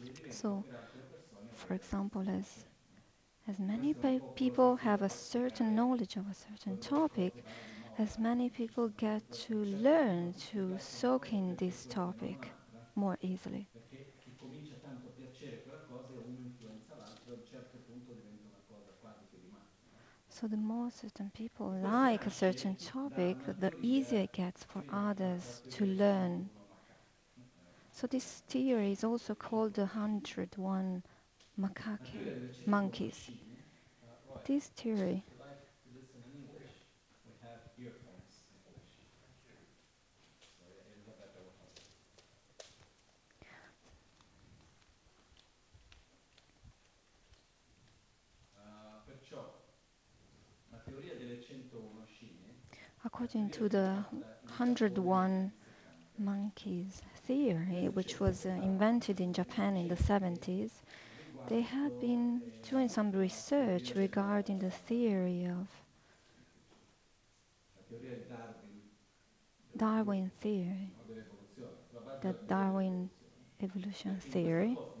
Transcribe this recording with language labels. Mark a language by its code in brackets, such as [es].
[en] So, for example, as many people have a certain knowledge of a certain topic, as many people get to learn to soak in this topic more easily. [it] Perché chi comincia tanto a piacere quella cosa e uno influenza l'altro e a un certo punto diventa una cosa quasi che di matti, no? [en] So the more certain people like a certain topic, the easier it gets for others to learn. So this theory is also called the 101 monkeys. This theory If you like to listen in English, we have earphones in English. So Elisabetta will help you. [it] Perciò la teoria delle 101 scimmie, [en] according to the 101 monkeys theory, which was invented in Japan in the 70s, they had been doing some research regarding the theory of Darwin theory, the Darwin evolution theory.